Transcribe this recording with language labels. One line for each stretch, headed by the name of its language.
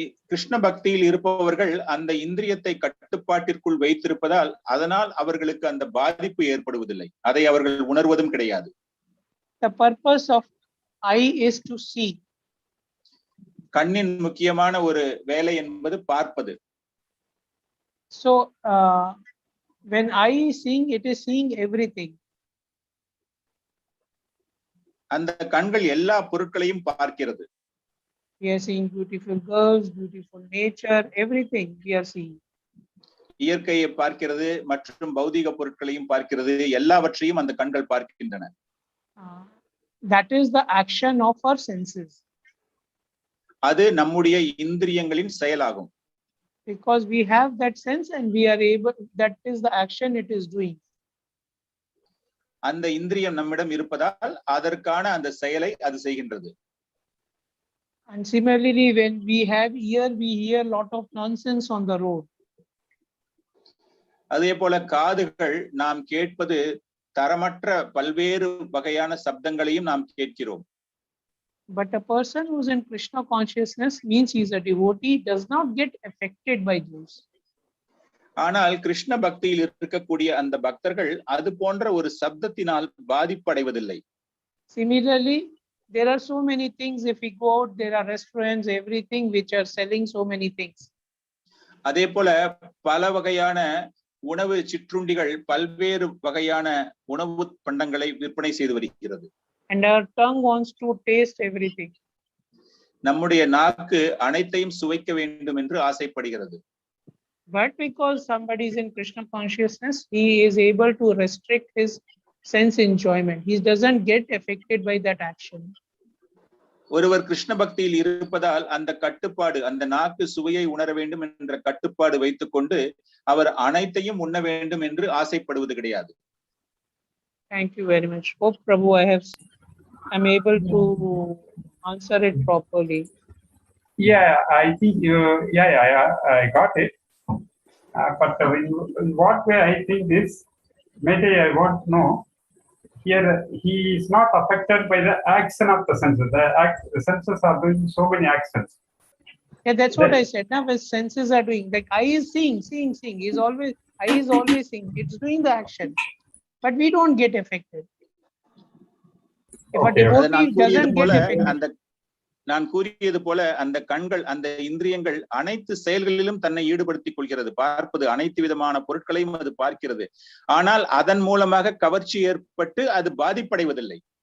Tamil: கிருஷ்ண பக்தியில் இருப்பவர்கள் அந்த இந்திரியத்தை கட்டுப்பாட்டிற்குள் வைத்திருப்பதால் அதனால் அவர்களுக்கு அந்த பாதிப்பு ஏற்படுவதில்லை, அதை அவர்கள் உணர்வதும் கிடையாது.
English: The purpose of eye is to see.
Tamil: கண்ணின் முக்கியமான ஒரு வேலை என்பது பார்ப்பது.
English: So when eye is seeing, it is seeing everything.
Tamil: அந்த கண்கள் எல்லா பொருட்களையும் பார்க்கிறது.
English: We are seeing beautiful girls, beautiful nature, everything we are seeing.
Tamil: இயற்கையை பார்க்கிறது மற்றும் பௌதிக பொருட்களையும் பார்க்கிறது, எல்லாவற்றையும் அந்த கண்கள் பார்க்கின்றன.
English: That is the action of our senses.
Tamil: அது நம்முடைய இந்திரியங்களின் செயலாகும்.
English: Because we have that sense and we are able, that is the action it is doing.
Tamil: அந்த இந்திரியம் நம்மிடம் இருப்பதால் அதற்கான அந்த செயலை அது செய்கின்றது.
English: And similarly, when we have ear, we hear lot of nonsense on the road.
Tamil: அதே போல காதுகள் நாம் கேட்பது தரமற்ற பல்வேறு வகையான சப்தங்களையும் நாம் கேட்கிறோம்.
English: But a person who's in Krishna consciousness means he is a devotee, does not get affected by those.
Tamil: ஆனால் கிருஷ்ண பக்தியில் இருக்கக்கூடிய அந்த பக்தர்கள் அது போன்ற ஒரு சப்தத்தினால் பாதிப்படைவதில்லை.
English: Similarly, there are so many things. If we go out, there are restaurants, everything which are selling so many things.
Tamil: அதே போல பல வகையான உணவு சிற்றுண்டிகள் பல்வேறு வகையான உணவு பண்டங்களை விற்பனை செய்து வருகிறது.
English: And our tongue wants to taste everything.
Tamil: நம்முடைய நாக்கு அனைத்தையும் சுவைக்க வேண்டும் என்று ஆசைப்படுகிறது.
English: But because somebody is in Krishna consciousness, he is able to restrict his sense enjoyment. He doesn't get affected by that action.
Tamil: ஒருவர் கிருஷ்ண பக்தியில் இருப்பதால் அந்த கட்டுப்பாடு, அந்த நாக்கு சுவையை உணர வேண்டும் என்ற கட்டுப்பாடு வைத்துக்கொண்டு அவர் அனைத்தையும் உண்ண வேண்டும் என்று ஆசைப்படுவது கிடையாது.
English: Thank you very much. Hope Prabhu I'm able to answer it properly. Yeah, I think I got it. But in what way I think this, maybe I want to know. Here, he is not affected by the action of the senses. The senses are doing so many actions. Yeah, that's what I said. Now, his senses are doing. Like eye is seeing. Eye is always seeing. It's doing the action, but we don't get affected. If a devotee doesn't get affected.
Tamil: நான் கூறியது போல அந்த கண்கள், அந்த இந்திரியங்கள் அனைத்து செயல்களிலும் தன்னை ஈடுபடுத்திக் கொள்கிறது. பார்ப்பது, அனைத்து விதமான பொருட்களையும் அது பார்க்கிறது. ஆனால் அதன் மூலமாக கவர்ச்சி ஏற்பட்டு அது பாதிப்படைவதில்லை.